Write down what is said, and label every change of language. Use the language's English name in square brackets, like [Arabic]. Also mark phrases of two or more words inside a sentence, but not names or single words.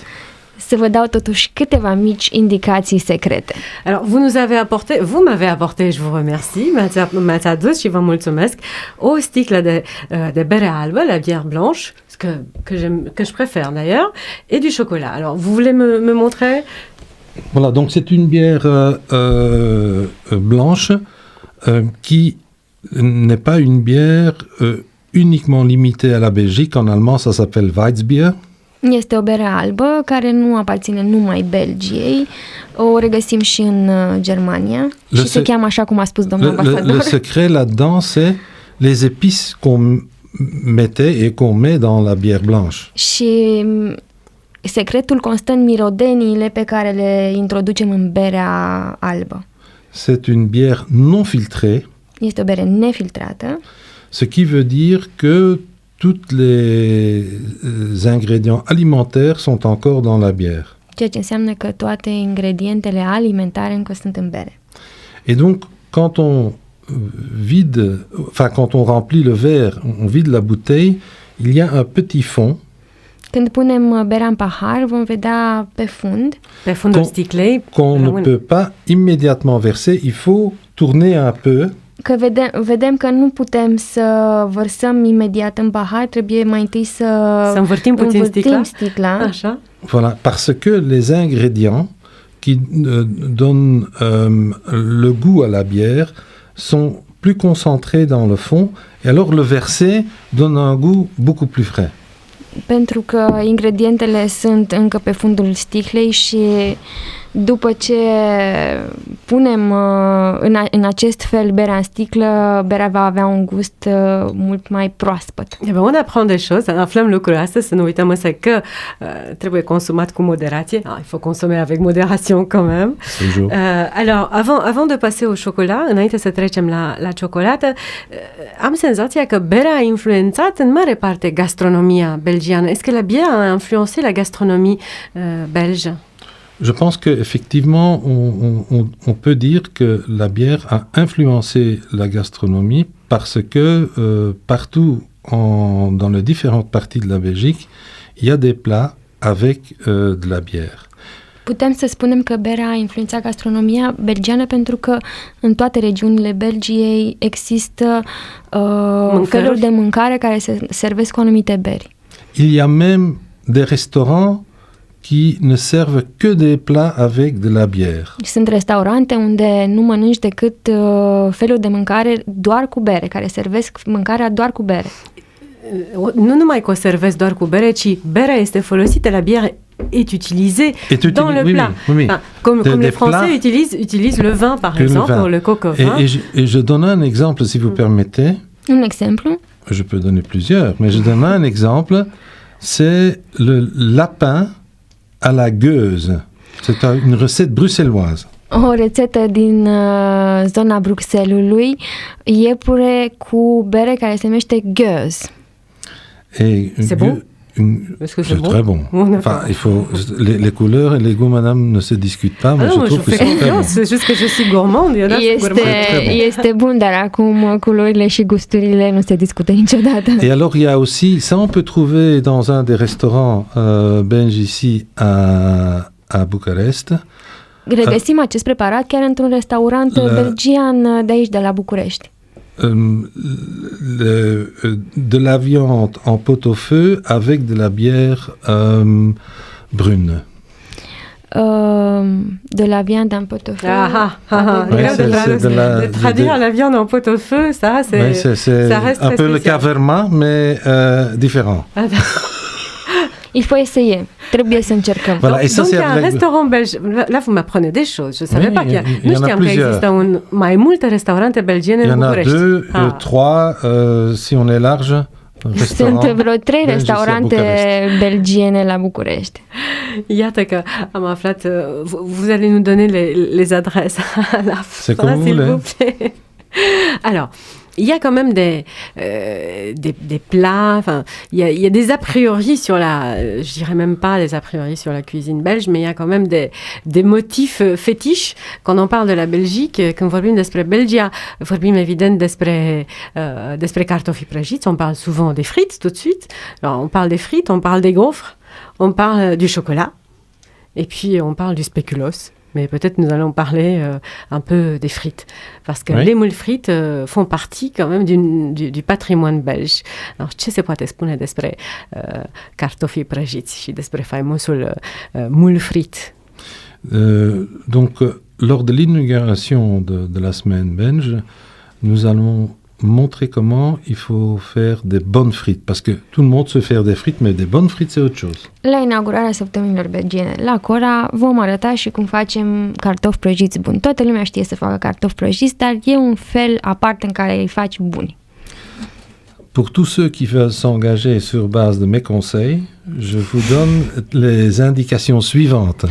[Romanian] Să vă dau totuși câteva mici indicații secrete. [French] Alors, vous m'avez apporté, je vous remercie, [Romanian] m-ați adus și vă mulțumesc, o sticlă de bere albă, [French] la bière blanche, que je préfère d'ailleurs, et du chocolat. Alors, vous voulez me montrer? Voilà, donc c'est une bière blanche qui n'est pas une bière uniquement limitée à la Belgique. En allemand, ça s'appelle Weizbier. [Romanian] Este o bere albă care nu aparține numai Belgiei, o regăsim și în Germania și se cheamă așa cum a spus domnul ambasador. [French] Le secret là-dedans, c'est les épices qu'on mettait et qu'on met dans la bière blanche. [Romanian] Și secretul constă în mirodeniile pe care le introducem în berea albă. [French] C'est une bière non filtrée. [Romanian] Este o bere nefiltrată. [French] Ce qui veut dire que tous les ingrédients alimentaires sont encore dans la bière. [Romanian] Ceea ce înseamnă că toate ingredientele alimentare încă sunt în bere. [French] Et donc, quand on quand on remplit le verre, on vide la bouteille, il y a un petit fond. [Romanian] Când punem berea în pahar, vom vedea pe fundul sticlei, [French] qu'on ne peut pas immédiatement verser, il faut tourner un peu. [Romanian] Că vedem că nu putem să vărsăm imediat în pahar, trebuie mai întâi să învârtim puțin sticla. Așa. [French] Voilà, parce que les ingrédients qui donnent le goût à la bière sont plus concentrés dans le fond, et alors le verser donne un goût beaucoup plus frais. [Romanian] Pentru că ingredientele sunt încă pe fundul sticlei și după ce punem în acest fel berea în sticlă, berea va avea un gust mult mai proaspăt. [French] Eh ben, on apprend des choses, [Romanian] aflăm lucruri astăzi, să nu uităm însă că trebuie consumat cu moderație. [French] Il faut consommer avec modération quand même. Alors, avant de passer au chocolat, [Romanian] înainte să trecem la ciocolată, am senzația că berea a influențat în mare parte gastronomia belgiană. [French] Est-ce que la bière a influencé la gastronomie belge? Je pense qu'effectivement, on peut dire que la bière a influencé la gastronomie parce que partout dans les différentes parties de la Belgique, il y a des plats avec de la bière. [Romanian] Putem să spunem că berea a influențat gastronomia belgiană pentru că în toate regiunile Belgiei există feluri de mâncare care se servesc cu anumite beri. [French] Il y a même des restaurants qui ne servent que des plats avec de la bière. [Romanian] Sunt restaurante unde nu mănânci decât feluri de mâncare doar cu bere, care servesc mâncarea doar cu bere. Nu numai că o servesc doar cu bere, ci berea este folosită, [French] la bière est utilisée dans le plat. Oui. Enfin, comme les Français utilisent le vin, par exemple, pour le coq au vin. Et je donne un exemple, si vous permettez. [Romanian] Un exemplu? [French] Je peux donner plusieurs, mais je donne un exemple. C'est le lapin à la gueuse. C'est une recette bruxelloise. [Romanian] O rețetă din zona Bruxellesului, iepure cu bere care se numește gueuse. [French] C'est bon? Est-ce que c'est très bon. Enfin, il faut les couleurs et les goûts, madame, ne se discutent pas, mais je trouve que c'est très bon. C'est juste que je suis gourmande. [Romanian] Este bun, dar acum culorile și gusturile nu se discută niciodată. [French] Et alors, il y a aussi, ça on peut trouver dans un des restaurants belges ici à Bucarest. [Romanian] Regăsim acest preparat chiar într-un restaurant belgian de aici, de la București. [French] De la viande en pot-au-feu avec de la bière brune. De la viande en pot-au-feu. De traduire la viande en pot-au-feu, ça reste un peu le caverma, mais différent. Il faut essayer. [Romanian] Trebuie să încercăm. [French] Voilà, donc il y a un restaurant belge. Là, vous m'apprenez des choses. Je savais pas qu'il y a. [Romanian] Nu știam că există mai multe restaurante belgiene în București. [French] Il y en a 2, 3, si on est large. [Romanian] Sunt vreo 3 restaurante belgiene la București. Iată că am aflat. [French] Vous allez nous donner les adresses à la fin, s'il vous plaît. Alors, il y a quand même des plats, enfin, il y a des a priori sur je dirais même pas des a priori sur la cuisine belge, mais il y a quand même des motifs fétiches quand on parle de la Belgique. [Romanian] Când vorbim despre Belgia, vorbim evident despre cartofii prăjiți, [French] on parle souvent des frites tout de suite. Alors, on parle des frites, on parle des gaufres, on parle du chocolat, et puis on parle du spéculoos. Mais peut-être nous allons parler un peu des frites, parce que les moules frites font partie quand même du patrimoine belge. [Romanian] Alors, ce se poate spune despre cartofii prăjiți și despre faimosul [French] moule frit? Lors de l'inauguration de la semaine belge, nous allons montrer comment il faut faire des bonnes frites. Parce que tout le monde sait faire des frites, mais des bonnes frites, c'est autre chose. [Romanian] La inaugurarea săptămânilor belgiene la Cora vom arăta și cum facem cartofi prăjiți buni. Toată lumea știe să facă cartofi prăjiți, dar e un fel aparte în care îi faci buni. [French] Pour tous ceux qui veulent s'engager sur base de mes conseils, je vous donne les indications suivantes.